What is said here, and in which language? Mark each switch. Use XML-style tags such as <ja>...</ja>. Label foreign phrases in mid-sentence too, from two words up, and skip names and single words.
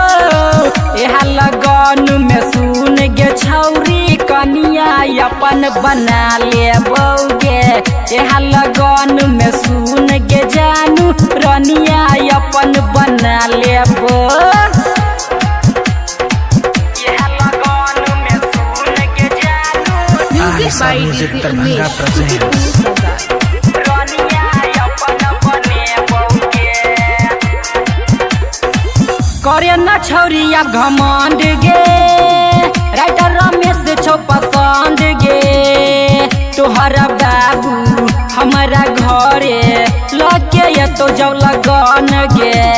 <mai>यह लगन में सुन गे छौरी कनिया अपन बना लेबोगे। यह लगन में सुन गे जानू रनिया अपन बना लेबो।</mai> <en>Music by Music डीजे Darbhanga उमेश। presents</en> <mai>करे न छौरी अब घमंड गे। राइटर रमेश छौ पसंद गे। तोहरा बाबू हमारा घरे लगे ये तो जब लगन गे।</mai>